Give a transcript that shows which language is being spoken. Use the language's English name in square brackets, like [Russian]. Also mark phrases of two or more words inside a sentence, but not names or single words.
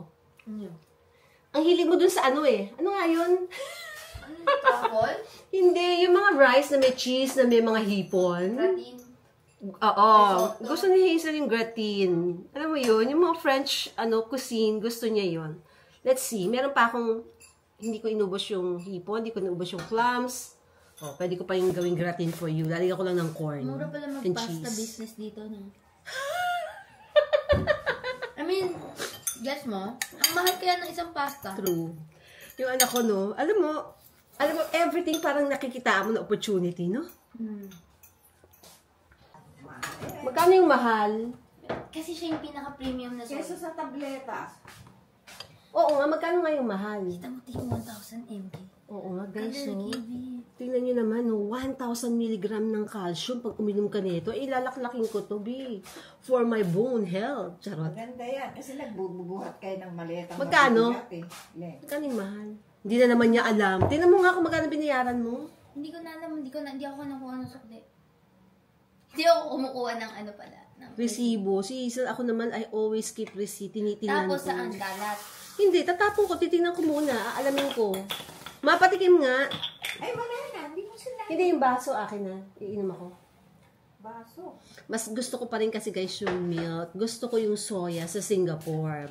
[Filipino] Ano? Ang hilig mo dun sa ano eh. Ano nga yun? Truffle? Hindi, yung mga rice na may cheese, na may mga hipon. Gratin? Oo. Gusto ni Hazel yung gratin. Alam mo yun, yung mga [English] French cuisine, [Filipino] gusto niya yun. [English] Let's see, [Filipino] meron pa akong, hindi ko inubos yung hipon, hindi ko inubos yung clams. Oh, pwede ko pa yung gawing gratin [English] for you. [Filipino] Lalagyan ko lang ng corn. Mura pala and mag-pasta cheese. business dito, no? [English] I mean, [Filipino] guess mo, ang mahal kaya ng isang pasta. True. Yung anak ko, no, alam mo, everything parang nakikita mo na opportunity, no? Magkano yung mahal? Kasi siya yung pinaka-premium na Kesa sauce. sa tableta. Oo nga, magkano nga yung mahal? Kita mo tingin 1,000 mg. Oo nga, guys, Color so. kiwi. Tingnan nyo naman, no, 1,000 mg ng calcium pag uminom ka nito. Ilalaklakin ko to, be [English] for my bone health. [Filipino] Charot. Maganda yan. Kasi nagbubuhat kayo ng maletang Magkano? mabibigat eh. Le. Magkano yung mahal? Hindi na naman niya alam. Tingnan mo nga kung magkano binayaran mo. Hindi ko na alam, hindi ako nakuha ng sukli. Hindi ako kumukuha ng ano pala. Ng Resibo. Si Hazel, ako naman, [English] I always keep receipt. [Filipino] Tinitingnan Tapos ko. saan kalat? Hindi, tatapon ko. Titingnan ko muna. Aalamin ko. Mapatikim nga. Ay, wala na. Hindi mo sila. Hindi yung baso akin na. Iinom ako. Baso. Mas gusto ko pa rin kasi guys yung milk. Gusto ko yung soya sa Singapore.